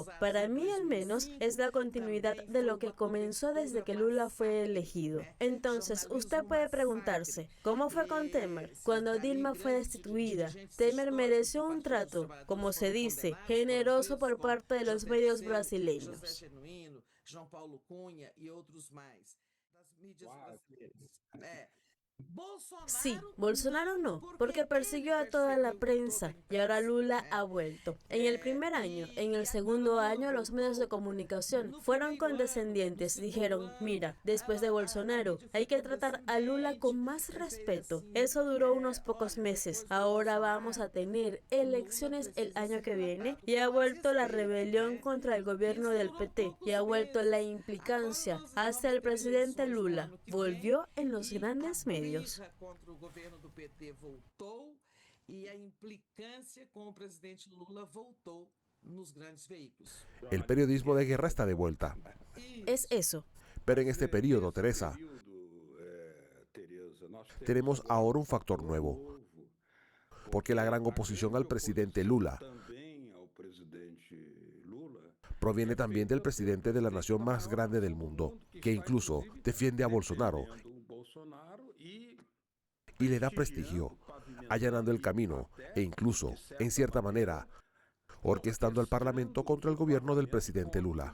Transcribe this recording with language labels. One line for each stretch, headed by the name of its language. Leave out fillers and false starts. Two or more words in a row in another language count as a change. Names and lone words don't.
Spanish: Para mí al menos es la continuidad de lo que comenzó desde que Lula fue elegido. Entonces usted puede preguntarse, ¿cómo fue con Temer? Cuando Dilma fue destituida, Temer mereció un trato, como se dice, generoso por parte de los medios brasileños.
Portuguese: João Paulo Cunha e outros mais. Das mídias brasileiras.
Spanish: Sí, Bolsonaro no, porque persiguió a toda la prensa y ahora Lula ha vuelto. En el primer año, en el segundo año, los medios de comunicación fueron condescendientes. Dijeron, mira, después de Bolsonaro, hay que tratar a Lula con más respeto. Eso duró unos pocos meses. Ahora vamos a tener elecciones el año que viene y ha vuelto la rebelión contra el gobierno del PT y ha vuelto la implicancia hacia el presidente Lula. Volvió en los grandes medios.
Portuguese: Contra o governo do PT voltou e a implicância com o presidente Lula voltou nos grandes veículos.
Spanish: El periodismo de guerra está de vuelta. Es eso. Pero en este periodo, Teresa, tenemos ahora un factor nuevo. Porque la gran oposición al presidente Lula proviene también del presidente de la nación más grande del mundo, que incluso defiende a Bolsonaro y le da prestigio, allanando el camino e incluso, en cierta manera, orquestando al Parlamento contra el gobierno del presidente Lula.